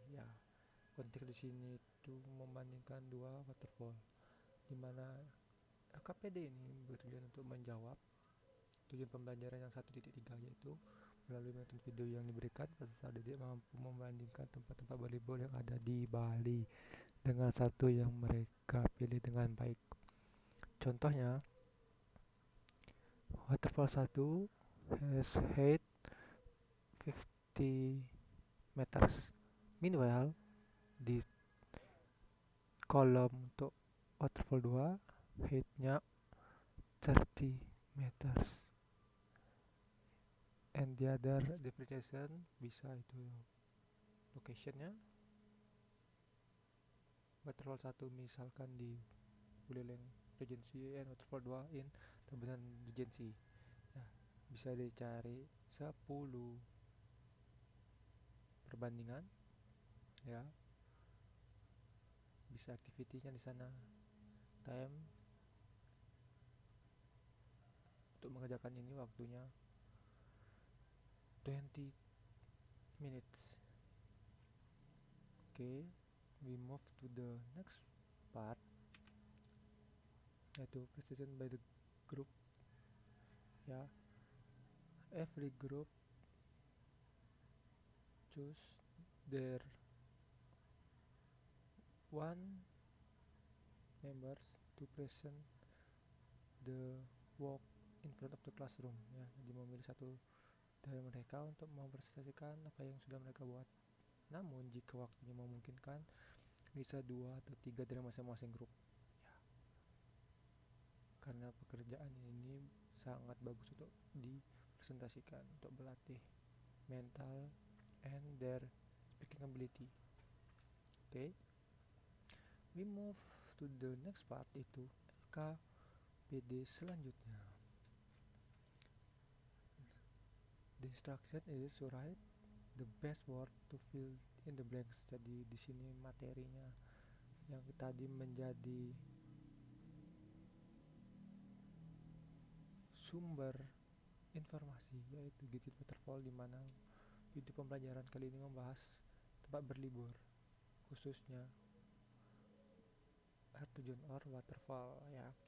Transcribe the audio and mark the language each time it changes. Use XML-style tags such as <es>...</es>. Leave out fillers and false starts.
<id>Ya, konteks di sini itu membandingkan dua waterfall, dimana KPD ini bertujuan untuk menjawab tujuan pembelajaran yang 1.3, yaitu melalui menonton video yang diberikan peserta didik mampu membandingkan tempat-tempat volleyball yang ada di Bali dengan satu yang mereka pilih dengan baik. Contohnya,</id> <en>waterfall 1 has height 50 meters. Meanwhile,</en> <id>di kolom untuk waterfall 2 height-nya 30 meters.</id> <en>And the other differentiation</en> <id>bisa itu</id> <en>location-nya. Waterfall 1</en> <id>misalkan di</id> <en>Buleleng Regency and waterfall 2 in Tabanan Regency.</en> <id>Nah, bisa dicari 10 perbandingan, ya. Bisa activity-nya di sana.</id> <en>Time</en> <id>untuk mengerjakan ini waktunya 20 minutes.</id> <en>Okay, we move to the next part,</en> <id>yaitu</id> <en>presentation by the group. Ya, every group choose their one members to present the work in front of the classroom.</en> <id>Ya, jadi memilih satu dari mereka untuk mempresentasikan apa yang sudah mereka buat. Namun jika waktunya memungkinkan, bisa 2 atau 3 dari masing-masing grup, ya. Karena pekerjaan ini sangat bagus untuk dipresentasikan, untuk berlatih mental</id> <en>and their speaking ability. Okay, we move to the next part,</en> <id>itu KPD selanjutnya.</id> <en>The instruction is to write the best word to fill in the blanks.</en> <id>Jadi di sini materinya yang tadi menjadi sumber informasi, yaitu Git-Git Waterfall, di mana video pembelajaran kali ini membahas tempat berlibur, khususnya air terjun</id> <en>or waterfall,</en> <id>ya.</id>